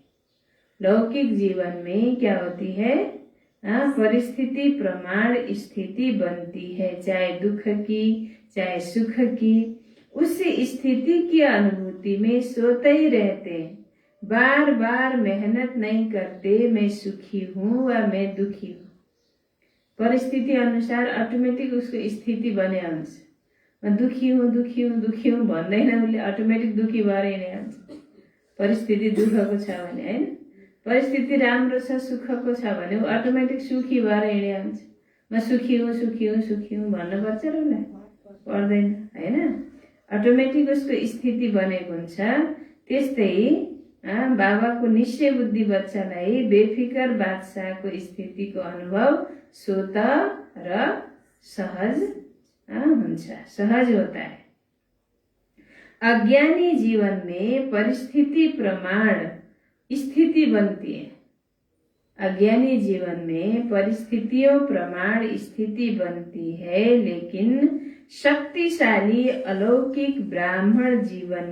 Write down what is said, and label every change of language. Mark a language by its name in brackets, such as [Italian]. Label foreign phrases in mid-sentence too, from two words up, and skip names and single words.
[Hindi] लौकिक जीवन में क्या होती है, परिस्थिति प्रमाण स्थिति बनती है, चाहे दुख की चाहे सुख की। उस स्थिति की अनुभूति में सोते ही रहते हैं, बार बार मेहनत नहीं करते मैं सुखी हूँ व मैं दुखी हूँ। [Nepali] परिस्थिति अनुसार अटोमेटिक उसको स्थिति बने हुन्छ। म [Hindi] दुखी हूँ [Nepali] भन्दैन, उसले अटोमेटिक दुखी भएर नै हुन्छ। परिस्थिति दुःखको छ भने हैन, परिस्थिति राम्रो छ सुखको छ भने ऊ अटोमेटिक सुखी भएर हिँडे हुन्छ। म [Hindi] सुखी हूँ [Nepali] भन्नुपर्छ र उसलाई पर्दैन हैन, अटोमेटिक उसको स्थिति बनेको हुन्छ। त्यस्तै बाबाको निश्चय बुद्धि बच्चालाई बेफिकर बादशाहको स्थितिको अनुभव स्वतः र सहज हुन्छ, [Hindi] सहज होता है। अज्ञानी जीवन में परिस्थिति प्रमाण स्थिति बनती है। अज्ञानी जीवन में परिस्थितियों प्रमाण स्थिति बनती है, लेकिन शक्तिशाली अलौकिक ब्राह्मण जीवन